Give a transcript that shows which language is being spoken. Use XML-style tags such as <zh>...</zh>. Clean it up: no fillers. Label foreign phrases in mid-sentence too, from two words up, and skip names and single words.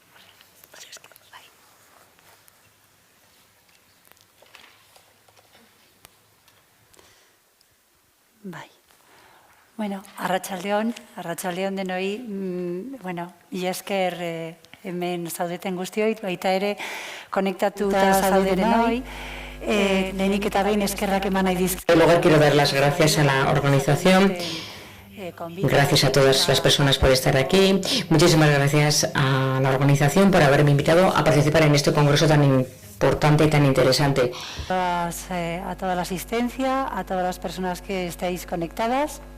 <eu>Bai. Bueno, arratsaldeon denoi, bueno, mila esker hemen zaudeten guztioi, baita ere konektatuta zaudenoi. Lehenik eta behin eskerrak eman nahi dizkizuet.</eu> <es>En lugar quiero dar las gracias a la organización convido... Gracias a todas las personas por estar aquí. Muchísimas gracias a la organización por haberme invitado a participar en este congreso tan importante y tan interesante. A toda la asistencia, a todas las personas que estáis conectadas.</es>